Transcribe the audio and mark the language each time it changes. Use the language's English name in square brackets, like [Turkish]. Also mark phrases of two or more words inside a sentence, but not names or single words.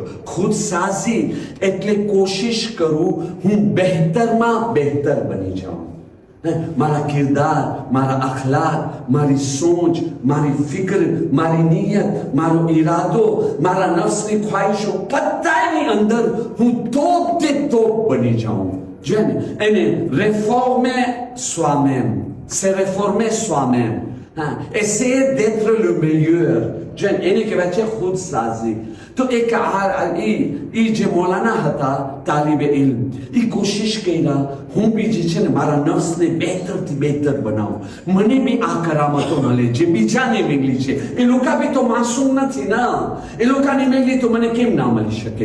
[Gujarati] ખુદ સાઝી એટલે કોશિશ કરું હું બહેતરમાં બહેતર બની જાઉં. મારા કિરદાર, મારા અખલાક, મારી સોચ, મારી ફિકર, મારી નિયત, મારો ઈરાદો, મારા નફ્સની ખ્વાહિશો બધાની અંદર હું તોપ તે તોપ બની જાઉં. જો ને એને [French] réformer soi-même, c'est réformer soi-même. Essayer d'être le meilleur. [Gujarati] એને કહેવાય છે ખુદ સાઝી. તો એક એ જે મૌલાના હતા તાલિબે ઇલ્મ, એ કોશિશ કર્યા હું બી જે છે ને મારા નફ્સને બહેતરથી બહેતર બનાવું, મને બી આ કરામતો મળે જે બીજાને મેળવી છે. એ લોકો બી તો માસૂમ નથી ને, એ લોકોને મેળવી તો મને કેમ ના મળી શકે?